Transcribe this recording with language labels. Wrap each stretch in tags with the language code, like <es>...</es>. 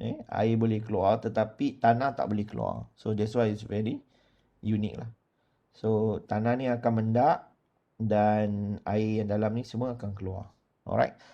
<ms>Air boleh keluar tetapi tanah tak boleh keluar.</ms> <en>So that's why it's very unique lah.</en> <ms>So tanah ni akan mendak dan air yang dalam ni semua akan keluar. Alright.</ms>